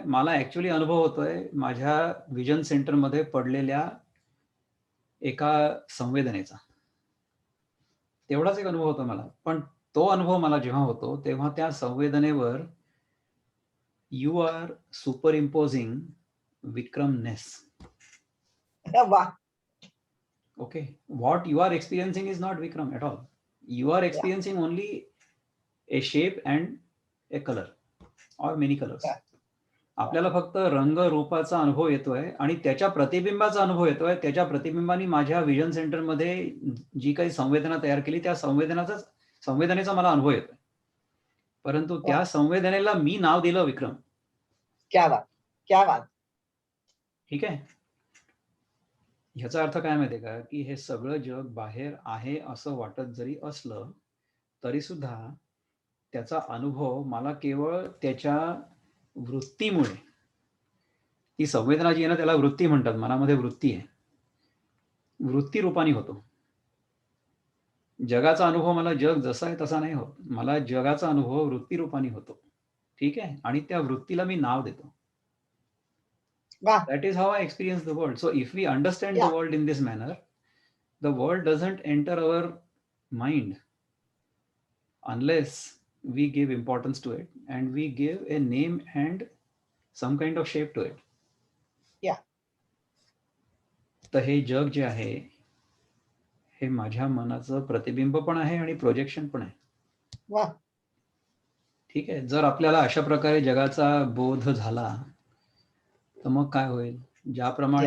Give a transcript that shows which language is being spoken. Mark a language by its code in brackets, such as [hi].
[mr] मला ऍक्च्युली अनुभव होतोय माझ्या विजन सेंटरमध्ये पडलेल्या एका संवेदनेचा. तेवढाच एक अनुभव होता मला. पण तो अनुभव मला जेव्हा होतो तेव्हा त्या संवेदनेवर [en] You are superimposing Vikramness. वा Okay, what you are experiencing is not Vikram at all. You are या experiencing only a shape and a color or many colors. या [mr] आपल्याला फक्त रंग रूपाचा अनुभव येतोय आणि त्याच्या प्रतिबिंबाचा अनुभव येतोय. त्याच्या प्रतिबिंबाने माझ्या विजन सेंटरमध्ये जी काही संवेदना तयार केली त्या संवेदनेचा मला अनुभव येतोय. परंतु वा त्या संवेदनेला मी नाव दिलं विक्रम. [hi] क्या बात क्या बात [mr] ठीक आहे. ह्याचा अर्थ काय माहितीये का, की हे सगळं जग बाहेर आहे असं वाटत जरी असलं तरी सुद्धा त्याचा अनुभव मला केवळ त्याच्या वृत्तीमुळे, ती संवेदना जी आहे ना त्याला वृत्ती म्हणतात, मनामध्ये वृत्ती आहे, वृत्ती रूपाने होतो. जगाचा अनुभव मला जग जसा आहे तसा नाही होत. मला जगाचा अनुभव वृत्ती रूपाने होतो. ठीक आहे, आणि त्या वृत्तीला मी नाव देतो. वा [en] That is how I experience the world. So if we understand the या world in this manner, the world doesn't enter our mind unless we give importance to it and we give a name and some kind of shape to it. या [mr] तर हे जग जे आहे हे माझ्या मनाचं प्रतिबिंब पण आहे आणि प्रोजेक्शन पण आहे. वा ठीक आहे. जर आपल्याला अशा प्रकारे जगाचा बोध झाला तर मग काय होईल? ज्याप्रमाणे